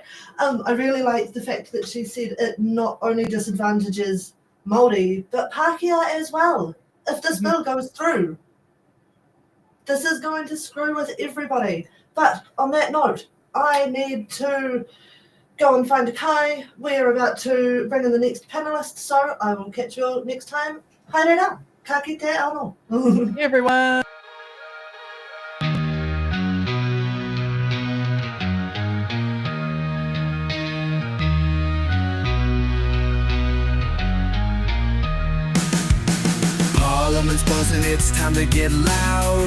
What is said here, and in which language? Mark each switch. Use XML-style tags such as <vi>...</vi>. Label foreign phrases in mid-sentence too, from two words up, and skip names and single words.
<en>I really like the fact that she said it not only disadvantages Māori, but Pākehā as well. If this bill goes through, this is going to screw with everybody. But on that note, I need to go and find a kai. We're about to bring in the next panelist, so I will catch you all next time.</en> <mi>Haere ka kite anō.</mi> <en>Hey everyone. Parliament's buzzing, it's time to get loud.</en>